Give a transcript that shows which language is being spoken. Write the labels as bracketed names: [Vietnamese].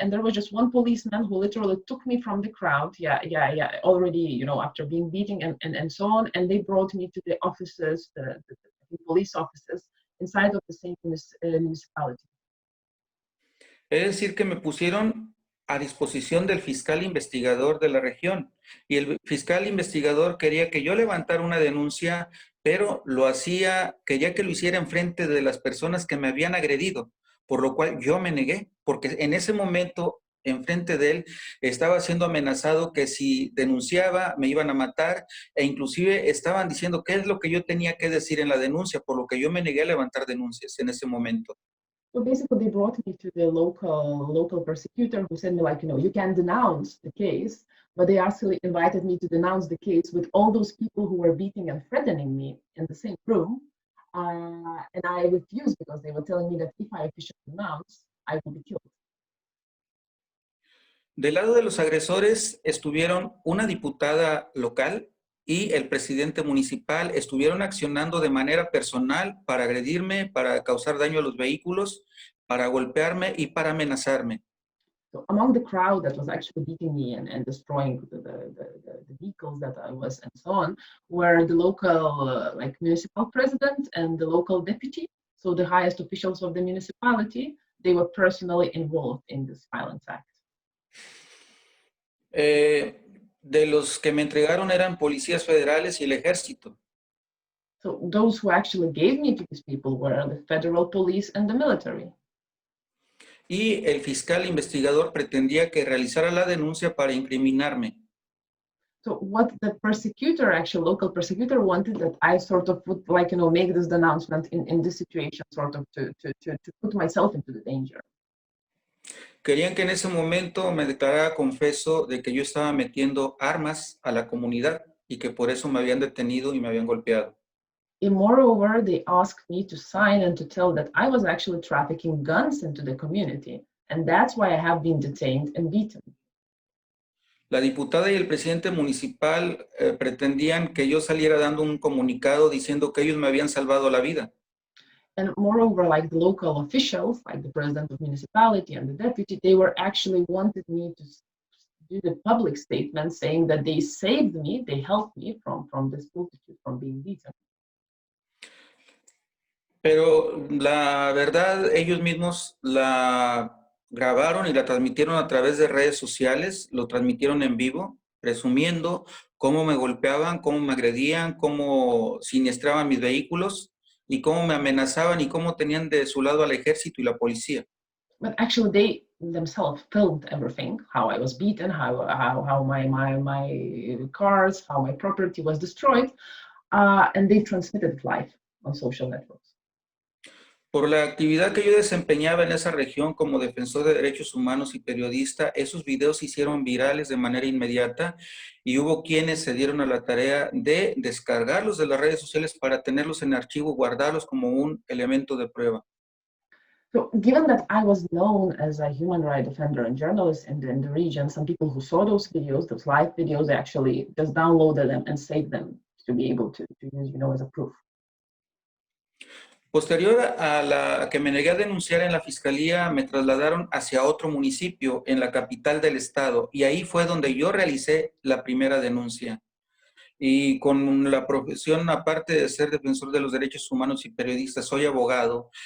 [English] And there was just one policeman who literally took me from the crowd. Already, you know, after being beaten and so on. And they brought me to the offices, the police offices inside of the same municipality. [Spanish] Es decir, que me pusieron a disposición del fiscal investigador de la región. Y el fiscal investigador quería que yo levantara una denuncia, pero lo hacía, quería que lo hiciera en frente de las personas que me habían agredido, por lo cual yo me negué, porque en ese momento, enfrente de él, estaba siendo amenazado que si denunciaba me iban a matar, e inclusive estaban diciendo qué es lo que yo tenía que decir en la denuncia, por lo que yo me negué a levantar denuncias en ese momento. [English] So basically, they brought me to the local prosecutor who said me, like, you know, you can denounce the case, but they actually invited me to denounce the case with all those people who were beating and threatening me in the same room. And I refused because they were telling me that if I officially denounce, I will be killed. [Spanish] Del lado de los agresores estuvieron una diputada local y el presidente municipal. Estuvieron accionando de manera personal para agredirme, para causar daño a los vehículos, para golpearme y para amenazarme. [English] So among the crowd that was actually beating me and destroying the vehicles that I was and so on, were the local like municipal president and the local deputy. So the highest officials of the municipality, they were personally involved in this violence act. [Spanish] De los que me entregaron eran policías federales y el ejército. [English] So those who actually gave me to these people were the federal police and the military. [Spanish] Y el fiscal investigador pretendía que realizara la denuncia para incriminarme. [English] So what the prosecutor, actually local prosecutor, wanted that I sort of would, like, you know, make this denouncement in this situation, sort of to put myself into the danger. [Spanish] Querían que en ese momento me declarara confeso de que yo estaba metiendo armas a la comunidad y que por eso me habían detenido y me habían golpeado. [English] And moreover, they asked me to sign and to tell that I was actually trafficking guns into the community, and that's why I have been detained and beaten. [Spanish] La diputada y el presidente municipal pretendían que yo saliera dando un comunicado diciendo que ellos me habían salvado la vida. [English] And moreover, like the local officials, like the president of municipality and the deputy, they were actually wanted me to do the public statement saying that they saved me, they helped me from this multitude, from being beaten. [Spanish] Pero la verdad, ellos mismos la grabaron y la transmitieron a través de redes sociales, lo transmitieron en vivo, presumiendo cómo me golpeaban, cómo me agredían, cómo siniestraban mis vehículos y cómo me amenazaban y cómo tenían de su lado al ejército y la policía. [English] But actually, they themselves filmed everything: how I was beaten, how my cars, how my property was destroyed, and they transmitted it live on social networks. [Spanish] Por la actividad que yo desempeñaba en esa región como defensor de derechos humanos y periodista, esos videos se hicieron virales de manera inmediata y hubo quienes se dieron a la tarea de descargarlos de las redes sociales para tenerlos en archivo, guardarlos como un elemento de prueba. [English] So, given that I was known as a human rights defender and journalist in the region, some people who saw those videos, those live videos, they actually just downloaded them and saved them to be able to use, you know, as a proof. [Spanish] Posterior a que me negué a denunciar en la fiscalía, me trasladaron hacia otro municipio en la capital del estado y ahí fue donde yo realicé la primera denuncia. Y con la profesión, aparte de ser defensor de los derechos humanos y periodista, soy abogado.